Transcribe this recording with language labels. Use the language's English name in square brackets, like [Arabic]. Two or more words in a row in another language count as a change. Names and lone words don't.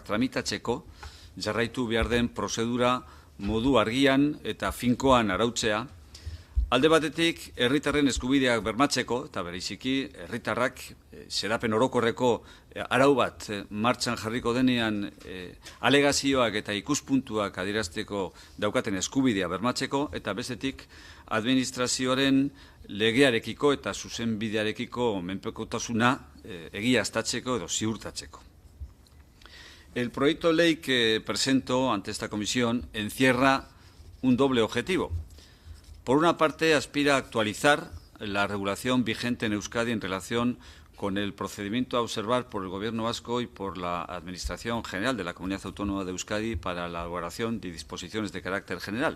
[Basque] tramitatzeko, jarraitu behar den prozedura modu argian eta finkoan arautzea, alde batetik herritarren eskubideak bermatzeko, eta bereziki herritarrak xedapen orokorreko arau bat martxan jarriko denean alegazioak eta ikuspuntuak adierazteko daukaten eskubidea bermatzeko, eta bestetik administrazioaren legearekiko eta zuzenbidearekiko menpekotasuna egiaztatzeko edo ziurtatzeko. [Spanish] El proyecto de ley que presento ante esta comisión encierra un doble objetivo. Por una parte, aspira a actualizar la regulación vigente en Euskadi en relación con el procedimiento a observar por el Gobierno vasco y por la Administración General de la Comunidad Autónoma de Euskadi para la elaboración de disposiciones de carácter general.